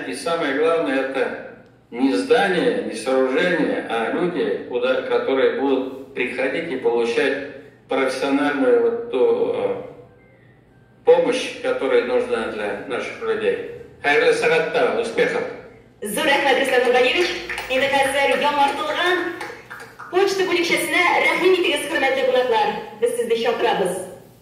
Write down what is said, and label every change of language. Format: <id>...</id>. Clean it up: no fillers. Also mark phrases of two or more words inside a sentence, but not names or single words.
<ru>И самое главное, это не здание, не сооружение, а люди, которые будут приходить и получать профессиональную вот ту помощь, которая нужна для наших людей.</ru> <tt>Хайрлы сағатта, успехов! Зур рәхмәт, Рөстәм Нургалиевич. Инде хәзер яңартылган почта бүлекчәсенә рәхим итегез, хөрмәтле кунаклар. Без сезне чакырабыз.</tt>